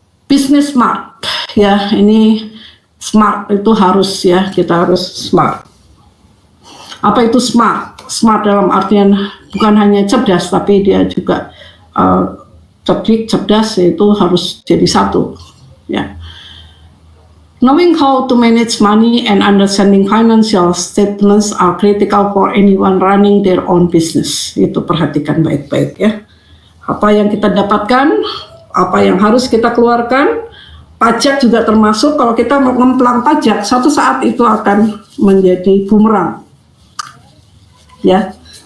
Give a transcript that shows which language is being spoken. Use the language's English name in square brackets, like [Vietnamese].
[Indonesian] Business smart, ya ini smart itu harus ya, kita harus smart. Apa itu smart? Smart dalam artian bukan hanya cerdas, tapi dia juga cerdik, cerdas, itu harus jadi satu, ya. [English] Knowing how to manage money and understanding financial statements are critical for anyone running their own business. [Indonesian] Itu perhatikan baik-baik ya. Apa yang kita dapatkan, apa yang harus kita keluarkan, pajak juga termasuk. Kalau kita mau ngemplang pajak, suatu saat itu akan menjadi bumerang. Ya.